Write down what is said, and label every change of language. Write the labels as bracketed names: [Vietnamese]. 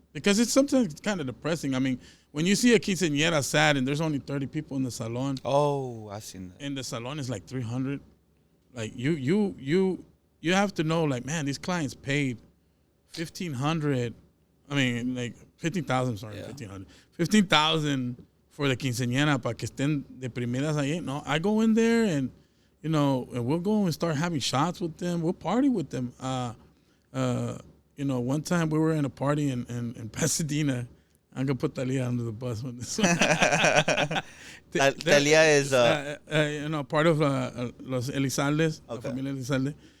[English] Because it's sometimes kind of depressing. I mean, when you see a quinceañera sad and there's only 30 people in the salon. Oh, I've seen that. And the salon is like 300. Like you have to know, like, man, these clients paid $1,500. I mean, like 15,000. Sorry, yeah. 1,500. [Spanish] 15,000 [English] for the quinceañera [Spanish] para que estén deprimidas ahí. [English] No, I go in there and and we'll go and start having shots with them. We'll party with them. One time we were in a party in Pasadena. I'm gonna put Talia under the bus on this one. Talia is part of los Elizaldes, la familia Elizalde.